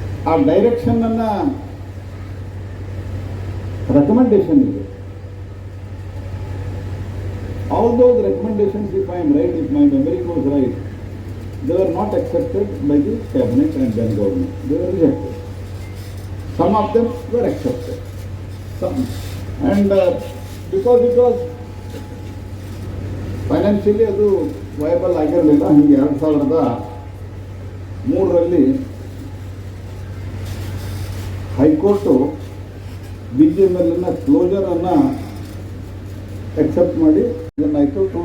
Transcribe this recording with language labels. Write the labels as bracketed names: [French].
[Kannada] ಆ ಡೈರೆಕ್ಷನ್ ಅನ್ನ ರೆಕಮೆಂಡೇಶನ್ ಇದೆ. [English] All those recommendations, if I am right, if my memory goes right, they were not accepted by the cabinet and then government. They were rejected. Some of them were accepted. Some. And because it was financially ಅದು viable [Kannada] ಆಗಿರಲಿಲ್ಲ. ಹೀಗೆ 2003 high court BGML ಕ್ಲೋಜರನ್ನು accept ಮಾಡಿ ಇದನ್ನಾಯಿತು.